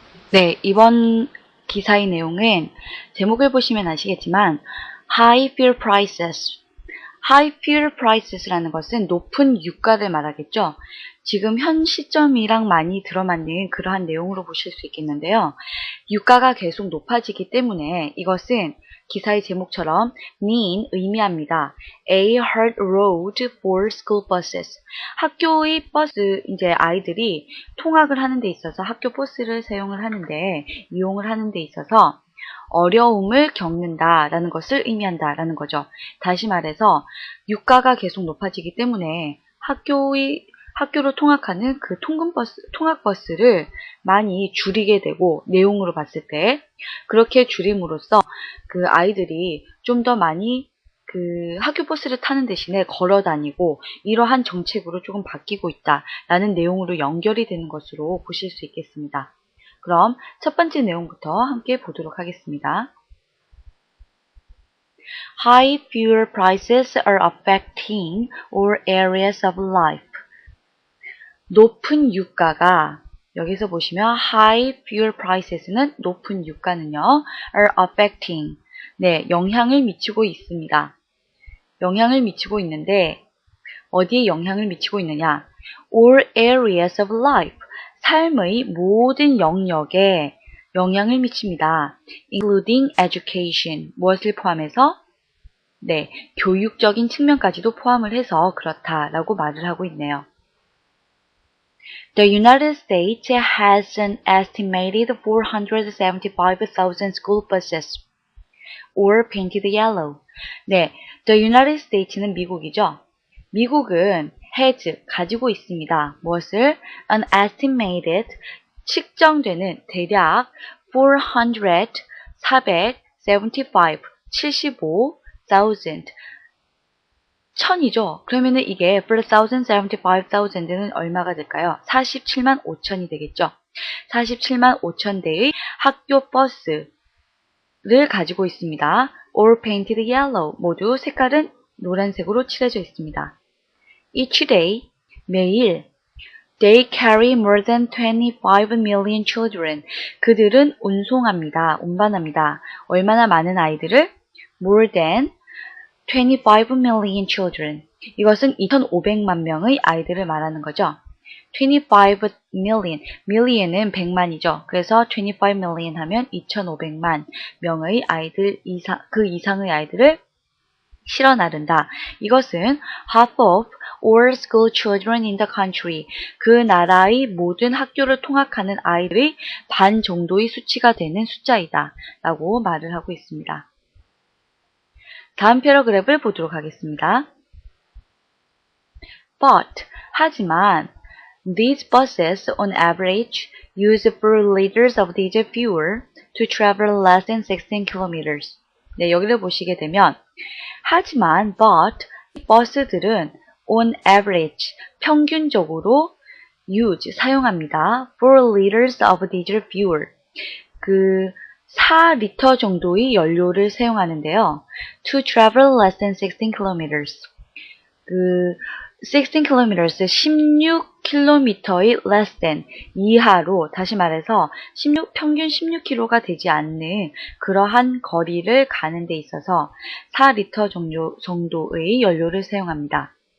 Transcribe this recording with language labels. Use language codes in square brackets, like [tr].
[ko] 네, 이번 기사의 내용은 제목을 보시면 아시겠지만 [en] High Fuel Prices, High Fuel Prices [ko] 라는 것은 높은 유가를 말하겠죠. 지금 현 시점이랑 많이 들어맞는 그러한 내용으로 보실 수 있겠는데요. 유가가 계속 높아지기 때문에 이것은 기사의 제목처럼 mean 의미합니다. [en] A hard road for school buses. [ko] 학교의 버스, 이제 아이들이 통학을 하는 데 있어서 학교 버스를 사용을 하는데, 이용을 하는 데 있어서 어려움을 겪는다라는 것을 의미한다라는 거죠. 다시 말해서 유가가 계속 높아지기 때문에 학교로 통학하는 그 통학버스를 많이 줄이게 되고, 내용으로 봤을 때 그렇게 줄임으로써 그 아이들이 좀 더 많이 그 학교 버스를 타는 대신에 걸어 다니고, 이러한 정책으로 조금 바뀌고 있다라는 내용으로 연결이 되는 것으로 보실 수 있겠습니다. 그럼 첫 번째 내용부터 함께 보도록 하겠습니다. [en] High fuel prices are affecting all areas of life. [ko] 높은 유가가, 여기서 보시면 [en] high fuel prices [ko] 는 높은 유가는요, [en] are affecting, [ko] 네, 영향을 미치고 있습니다. 영향을 미치고 있는데 어디에 영향을 미치고 있느냐? [en] all areas of life, [ko] 삶의 모든 영역에 영향을 미칩니다. [en] including education, [ko] 무엇을 포함해서? 네, 교육적인 측면까지도 포함을 해서 그렇다라고 말을 하고 있네요. [en] The United States has an estimated 475,000 school buses, or painted yellow. [ko] 네, The United States는 미국이죠. 미국은 has, 가지고 있습니다. 무엇을? [en] An estimated, [ko] 측정되는 대략 475,000, 천이죠. 그러면은 이게 4,075,000는 얼마가 될까요? 47만 5천이 되겠죠. 47만 5천 대의 학교 버스를 가지고 있습니다. [en] All painted yellow, [ko] 모두 색깔은 노란색으로 칠해져 있습니다. [en] Each day, [ko] 매일, [en] they carry more than 25 million children. [ko] 그들은 운반합니다. 얼마나 많은 아이들을? [en] More than 25 million children. [ko] 이것은 2,500만 명의 아이들을 말하는 거죠. 25 million, million은 100만이죠. 그래서 25 million 하면 2,500만 명의 아이들 그 이상의 아이들을 실어 나른다. 이것은 [en] half of all school children in the country. [ko] 그 나라의 모든 학교를 통학하는 아이들의 반 정도의 수치가 되는 숫자이다 라고 말을 하고 있습니다. 다음 패러그래프를 보도록 하겠습니다. [en] But, [ko] 하지만 [en] these buses on average use 4 liters of diesel fuel to travel less than 16 kilometers. [ko] 네, 여기를 보시게 되면 하지만 but 버스들은 [en] on average [ko] 평균적으로 사용합니다. [en] 4 liters of diesel fuel. [ko] 그 4리터 정도의 연료를 사용하는데요. [en] To travel less than 16 kilometers. [ko] 16 kilometers, 16km의 [en] less than, [ko] 이하로, 다시 말해서 평균 16km가 되지 않는 그러한 거리를 가는 데 있어서 4리터 정도의 연료를 사용합니다.